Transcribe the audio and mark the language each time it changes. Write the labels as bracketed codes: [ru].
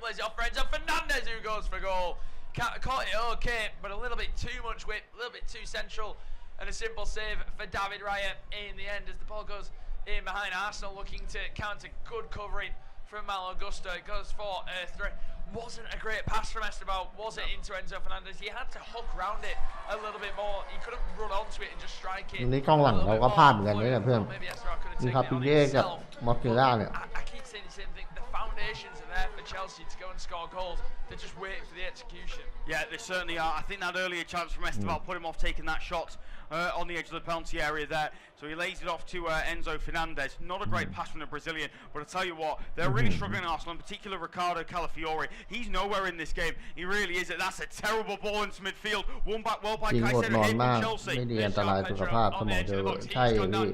[en] Lays it off for Enzo Fernandez, who goes for goal. Caught it okay, but a little bit too much whip, a little bit too central, and a simple save for David Raya in the end as the ball goes in behind Arsenal, looking to counter. Good covering from Malo Gusto. It goes for three. Wasn't a great pass from Esteban, was it, into Enzo Fernandez? He had to hook round it a little bit more. He couldn't run onto it and just strike it. [th] นี่กองหลังเราก็พลาดเหมือนกันเนี่ยเพื่อนมีคาปิเย่กับมอสเกล่าเนี่ย [en] I keep saying the same thing. The foundations are there for Chelsea to go and score goals. They're just waiting for the execution. Yeah, they certainly are. I think that earlier chance from Esteban put him off taking that shot on the edge of the penalty area there. So he lays it off to Enzo Fernandez. Not a great pass from the Brazilian, but I tell you what, they're really struggling Arsenal, in particular Ricardo Calafiori. He's nowhere in this game. He really is. That's a terrible ball into midfield. Won back well by Caicedo here from Chelsea. [th] ไม่ดีอันตรายสุขภาพสมองเจอใช่พี่